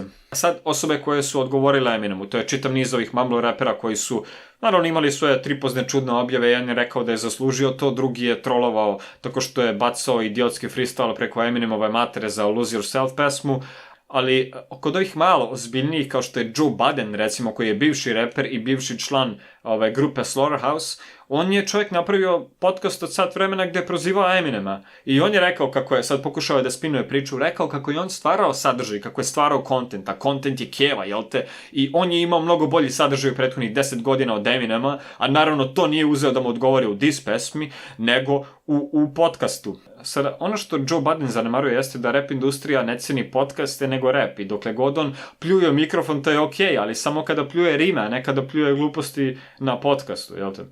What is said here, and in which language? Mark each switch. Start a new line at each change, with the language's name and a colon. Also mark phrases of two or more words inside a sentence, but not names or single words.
Serbian: Sad, osobe koje su odgovorile Eminemu, to je čitav niz ovih mumble rapera koji su, naravno, imali svoje tripozne čudne objave, jedan je rekao da je zaslužio to, drugi je trolovao tako što je bacao idiotski freestyle preko Eminemove matere za Lose Yourself pesmu, ali kod ovih malo ozbiljnijih kao što je Joe Budden, recimo, koji je bivši reper i bivši član grupe Slaughterhouse, on je čovjek napravio podcast od sat vremena gdje je prozivao Eminema. I on je rekao kako je, sad pokušao da spinuje priču, rekao kako je on stvarao sadržaj, kako je stvarao content, a content je keva, jel te? I on je imao mnogo bolji sadržaj u prethodnih 10 godina od Eminema, a naravno to nije uzeo da mu odgovori u diss pesmi, nego u podcastu. Sada, ono što Joe Budden zanemaruje jeste da rap industrija ne ceni podcaste nego rap i dokle god on pljuje mikrofon to je okej, ali samo kada pljuje rime, a ne kada pljuje gluposti na podcastu, jel te?